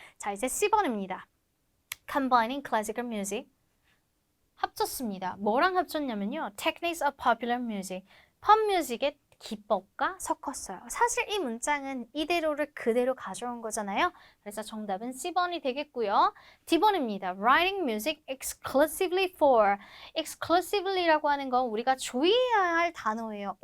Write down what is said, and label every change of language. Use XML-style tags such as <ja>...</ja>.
<ko>자, 이제 C번입니다.</ko> <en>Combining classical music.</en> <ko>합쳤습니다. 뭐랑 합쳤냐면요.</ko> <en>Techniques of popular music.</en> <ko>팝 뮤직의 기법과 섞었어요. 사실 이 문장은 이대로를 그대로 가져온 거잖아요. 그래서 정답은 C번이 되겠고요. D번입니다.</ko> <en>Writing music exclusively for.</en> <ko>exclusively라고 하는 건 우리가 주의해야 할 단어예요.</ko>